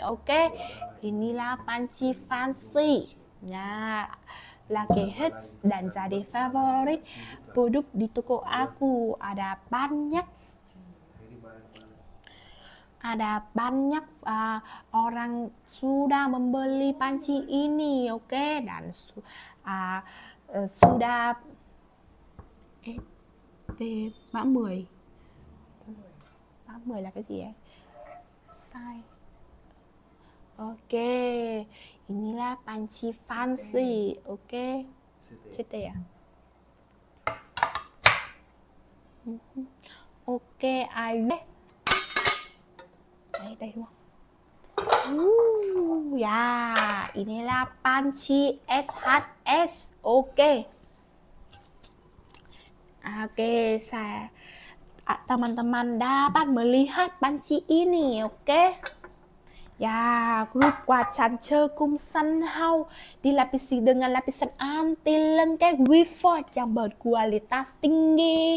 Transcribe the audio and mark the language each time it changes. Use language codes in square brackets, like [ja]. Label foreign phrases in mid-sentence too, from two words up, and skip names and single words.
[id] Oke, inilah panci fancy ya, lagi hits dan jadi favorit produk di toko aku. Ada banyak orang sudah membeli panci ini, oke, dan sudah [vi] mã 10 là cái gì ấy? Sai. [id] Oke, inilah panci fancy, oke. Cete ya. Oke, ayo. [vi] Đây đúng không? [id] Ya, inilah panci SHS, oke. Oke, teman-teman dapat melihat panci ini, oke? Ya, grup Wacan Cerkum Sunhouse dilapisi dengan lapisan anti lengket Wiford yang berkualitas tinggi.